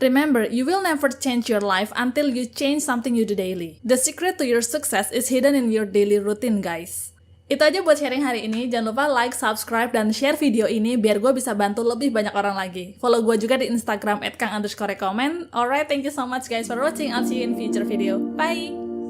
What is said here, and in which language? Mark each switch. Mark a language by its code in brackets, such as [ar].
[en] Remember, you will never change your life until you change something you do daily. The secret to your success is hidden in your daily routine, guys. [id] Itu aja buat sharing hari ini. Jangan lupa like, subscribe, dan share video ini biar gue bisa bantu lebih banyak orang lagi. [en] Follow [id] gue juga di [en] Instagram @kang_recommend. Alright, thank you so much guys for watching. I'll see you in future video. Bye!